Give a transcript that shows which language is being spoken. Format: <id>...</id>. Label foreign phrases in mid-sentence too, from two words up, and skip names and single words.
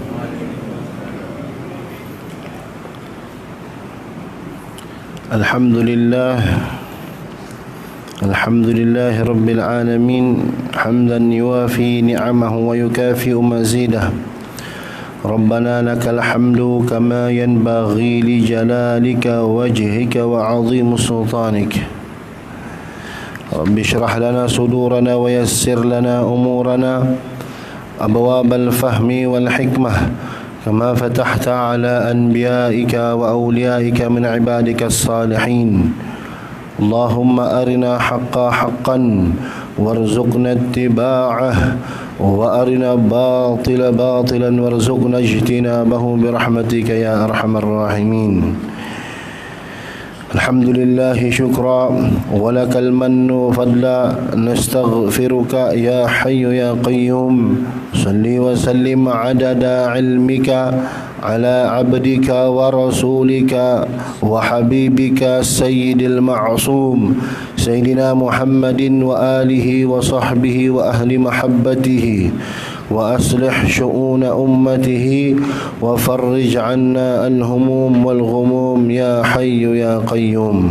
<ar>الحمد لله رب العالمين حمدا يوافي نعمه ويكافئ مزيده. ربنا لك الحمد كما ينبغي لجلالك وجهك وعظيم سلطانك. رب اشرح لنا صدورنا ويسر لنا أمورنا أبواب الفهم والحكمة كما فتحت على أنبيائك وأوليائك من عبادك الصالحين. اللهم أرنا الحق حقا وارزقنا اتباعه وأرنا الباطل باطلا وارزقنا اجتنابه برحمتك يا أرحم الراحمين. الحمد لله شكرا ولك المن فضلا نستغفرك يا حي يا قيوم صل وسلم عدد علمك على عبدك ورسولك وحبيبك سيد المعصوم سيدنا محمد وآله وصحبه وأهل محبته وأصلح شؤون أمته وفرج عنا الهموم والغموم يا حي يا قيوم.</ar>